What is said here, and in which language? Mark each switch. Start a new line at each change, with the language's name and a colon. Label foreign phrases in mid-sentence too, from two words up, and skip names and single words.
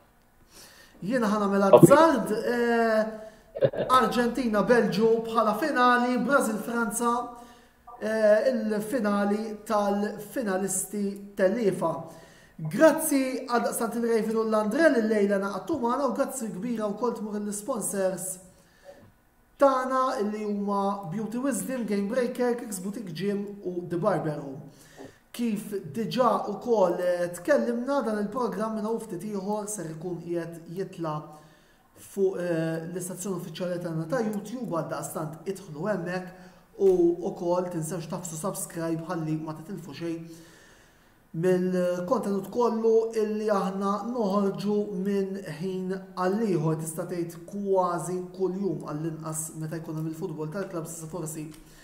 Maltese: Jiena ħanamel azzard Arġentina-Belġu bħala finali, Brażil-Franza il-finali tal-finalisti tal-UEFA. Grazzi għal daqstant il-Raven u l-Andrell il-lejla naqattu magħna u grazzi kbira wkoll tmur l-sponsors tagħna li huma Beauty Wisdom, Game Breaker, Kicks Boutique Gym u The Barber Room. Kif diġà wkoll tkellimna dan il-programm minn ftit ieħor ser ikun qiegħed jitla' fuq l-istazzjoni uffiċjali tagħna ta' YouTube għal daqstant idħlu hemmhekk u wkoll tinsewx tafsu subscribe ħalli ma titilfu xejn mill-kontenut kollu illi aħna noħorġu minn ħin għal ieħor tista' tgħid kważi kuljum għall-inqas meta jkun hemm il-futbol tal-klabb sa forsi